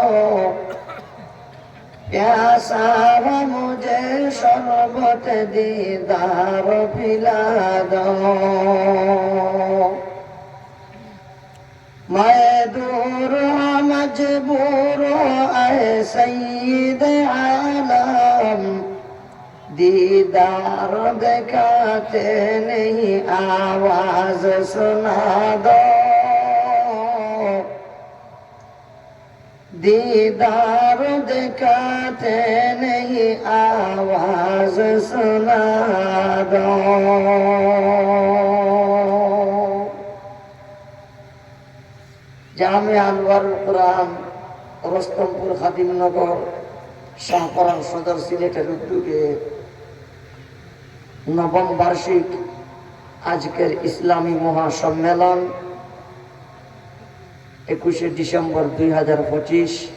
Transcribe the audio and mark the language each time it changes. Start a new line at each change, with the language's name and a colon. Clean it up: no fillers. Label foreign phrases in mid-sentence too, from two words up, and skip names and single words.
Urdu: پیاسا ہو مجھے شربت دیدار پلا دو میں دور ہوں مجبور ہوں اے سید عالم دیدار دکھاتے نہیں آواز سنا دو دیدار دکھاتے نہیں آواز سنا دو
Bangla: জামিয়া আনোয়ারুল কোরআন রস্তমপুর খাদিমনগর শাহপরান সদর সিলেটের উদ্যোগে নবম বার্ষিক আজকের ইসলামী মহাসম্মেলন 21শে ডিসেম্বর 2025